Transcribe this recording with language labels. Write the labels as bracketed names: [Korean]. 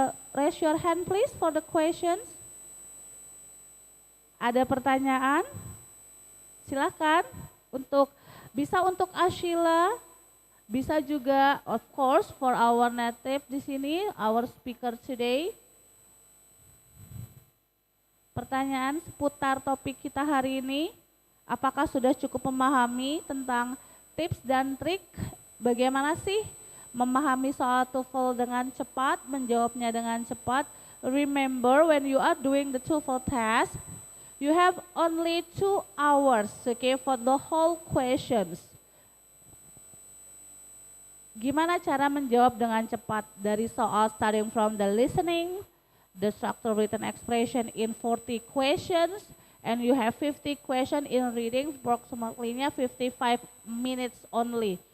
[English] Raise your hand please for the questions. [Indonesian] Ada pertanyaan? Silakan untuk Ashila Bisa juga, [English] of course, for our native [Indonesian] di sini, [English] our speaker today. [Indonesian] Pertanyaan seputar topik kita hari ini, apakah sudah cukup memahami tentang tips dan trik bagaimana sih memahami soal TOEFL dengan cepat, menjawabnya dengan cepat. [English] Remember, when you are doing the TOEFL test, you have only 2 hours, okay, for the whole questions. [Indonesian] Gimana cara menjawab dengan cepat dari soal [English] starting from the listening, the structured written expression in 40 questions, and you have 50 questions in reading, approximately 55 minutes only.